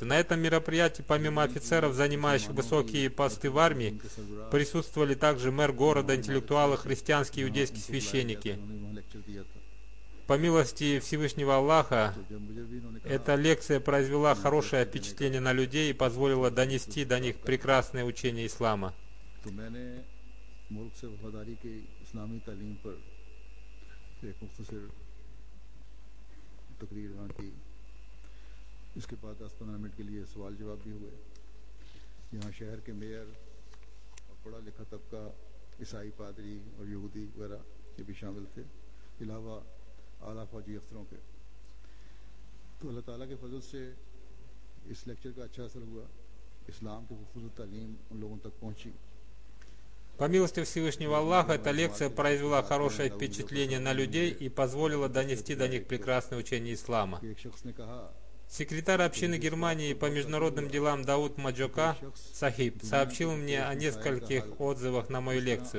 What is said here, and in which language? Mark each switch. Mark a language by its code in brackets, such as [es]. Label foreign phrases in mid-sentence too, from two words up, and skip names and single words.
[ru] На этом мероприятии, помимо офицеров, занимающих высокие посты в армии, присутствовали также мэр города, интеллектуалы, христианские и иудейские священники. По милости Всевышнего Аллаха, эта лекция произвела хорошее впечатление на людей и позволила донести до них прекрасное учение ислама. [ur] تقریر وہاں کی اس کے بعد 10-15 منٹ کے لیے سوال جواب بھی ہوئے. یہاں شہر کے میئر اور پڑھا لکھا طبقہ، عیسائی پادری اور یہودی وغیرہ یہ بھی شامل تھے، علاوہ اعلیٰ فوجی افسروں کے. تو اللہ تعالیٰ کے فضل سے اس لیکچر کا اچھا اثر ہوا، اسلام کی خوبصورت تعلیم ان لوگوں تک پہنچی. [ru] По милости Всевышнего Аллаха, эта лекция произвела хорошее впечатление на людей и позволила донести до них прекрасное учение ислама. Секретарь общины Германии по международным делам Дауд Маджока Сахиб сообщил мне о нескольких отзывах на мою лекцию.